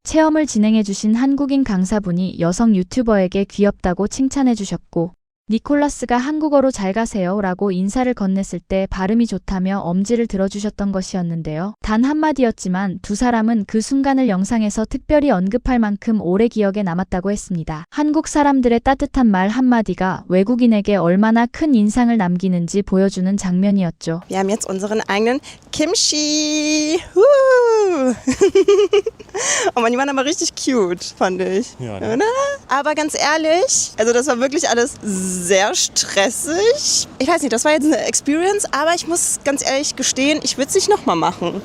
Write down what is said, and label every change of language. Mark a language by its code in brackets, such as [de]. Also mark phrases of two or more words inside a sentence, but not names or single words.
[ko] 체험을 진행해주신 한국인 강사분이 여성 유튜버에게 귀엽다고 칭찬해주셨고 니콜라스가 한국어로 잘 가세요 라고 인사를 건넸을 때 발음이 좋다며 엄지를 들어주셨던 것이었는데요. 단 한마디였지만 두 사람은 그 순간을 영상에서 특별히 언급할 만큼 오래 기억에 남았다고 했습니다. 한국 사람들의 따뜻한 말 한마디가 외국인에게 얼마나 큰 인상을 남기는지 보여주는 장면이었죠. [de] Wir haben jetzt unseren eigenen Kimchi. Oh man, die waren aber richtig cute, fand ich. Ja, ne? Oder? Aber ganz ehrlich, also das war wirklich alles sehr stressig. Ich weiß nicht, das war jetzt eine Experience, aber ich muss ganz ehrlich gestehen, ich würde es nicht nochmal machen.